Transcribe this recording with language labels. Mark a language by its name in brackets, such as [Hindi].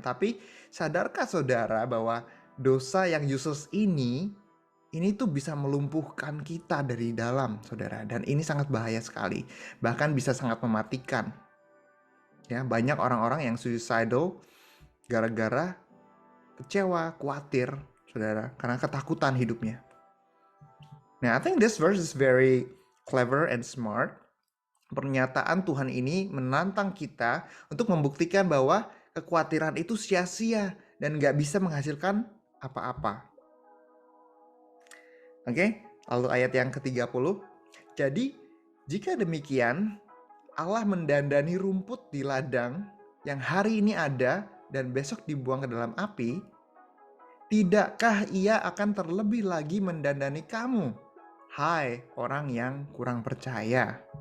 [Indonesian] Tapi sadarkah saudara bahwa dosa yang useless ini tuh bisa melumpuhkan kita dari dalam, saudara. Dan ini sangat bahaya sekali. Bahkan bisa sangat mematikan. Ya, banyak orang-orang yang suicidal gara-gara kecewa, khawatir, saudara. Karena ketakutan hidupnya. [English] Nah, I think this verse is very clever and smart. [Indonesian] Pernyataan Tuhan ini menantang kita untuk membuktikan bahwa kekhawatiran itu sia-sia dan gak bisa menghasilkan apa-apa. Oke, lalu ayat yang ke-30. Jadi, jika demikian, Allah mendandani rumput di ladang yang hari ini ada dan besok dibuang ke dalam api, tidakkah ia akan terlebih lagi mendandani kamu, hai orang yang kurang percaya?